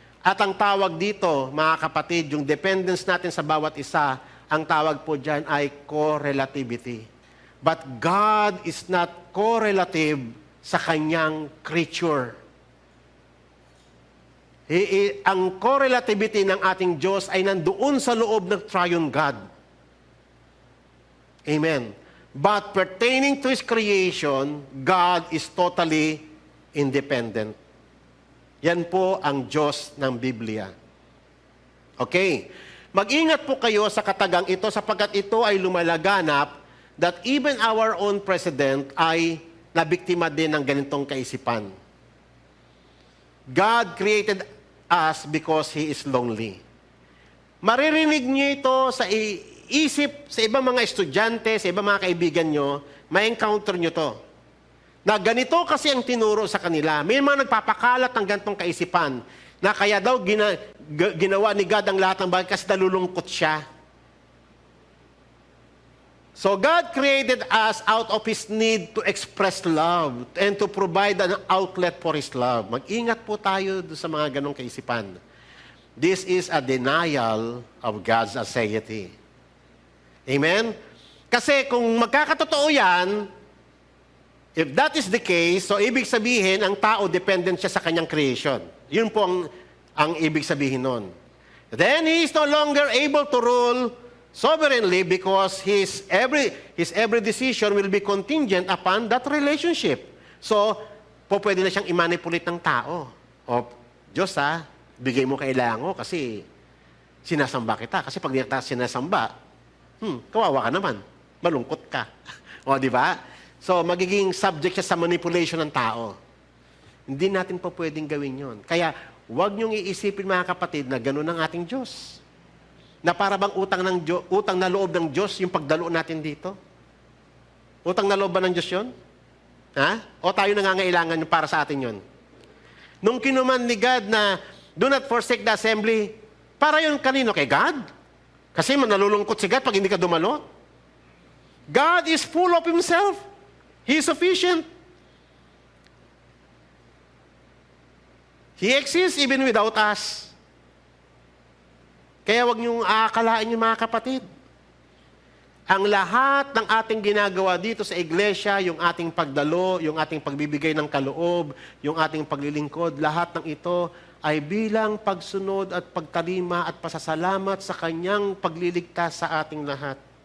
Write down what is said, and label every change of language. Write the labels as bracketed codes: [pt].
[tl] At ang tawag dito, mga kapatid, yung dependence natin sa bawat isa, ang tawag po dyan ay correlativity. [en] But God is not correlative [tl] sa kanyang creature. Ang correlativity ng ating Diyos ay nandoon sa loob ng triune God. Amen. [en] But pertaining to His creation, God is totally independent. [tl] Yan po ang Diyos ng Biblia. Okay. Mag-ingat po kayo sa katagang ito sapagkat ito ay lumalaganap [en] that even our own president [tl] ay nabiktima din ng ganitong kaisipan. [en] God created us because He is lonely. [tl] Maririnig niyo ito sa isip sa ibang mga estudyante, sa ibang mga kaibigan nyo, may encounter nyo to. Na ganito kasi ang tinuro sa kanila. May mga nagpapakalat ng ganitong kaisipan na kaya daw ginawa ni God ang lahat ng bagay kasi nalulungkot siya. [en] So God created us out of His need to express love and to provide an outlet for His love. [tl] Mag-ingat po tayo sa mga ganong kaisipan. [en] This is a denial of God's aseity. Amen? [tl] Kasi kung magkakatotoo yan, [en] if that is the case, [tl] so ibig sabihin, ang tao dependent siya sa kanyang creation. Yun po ang ibig sabihin nun. [en] Then he is no longer able to rule sovereignly because his every decision will be contingent upon that relationship. [tl] So, pwede na siyang i-manipulate ng tao. O, Diyos bigay mo kailangan ko kasi sinasamba kita. Kasi pag di kita sinasamba, kawawa ka naman. Malungkot ka. O, di ba? So, magiging subject siya sa manipulation ng tao. Hindi natin po pwedeng gawin yon. Kaya, huwag niyong iisipin mga kapatid na gano'n ang ating Diyos. Na para bang utang na loob ng Diyos yung pagdalo natin dito? Utang na loob ba ng Diyos yun? Ha? O tayo nangangailangan yung para sa atin yun? Nung kinuman ni God na [en] do not forsake the assembly, [tl] para yun kanino? Kay God? Kasi nalulungkot si God pag hindi ka dumalo. [en] God is full of Himself. He is sufficient. He exists even without us. [tl] Kaya wag niyong aakalain yung mga kapatid. Ang lahat ng ating ginagawa dito sa iglesia, yung ating pagdalo, yung ating pagbibigay ng kaloob, yung ating paglilingkod, lahat ng ito ay bilang pagsunod at pagtalima at pasasalamat sa Kanyang pagliligtas sa ating lahat.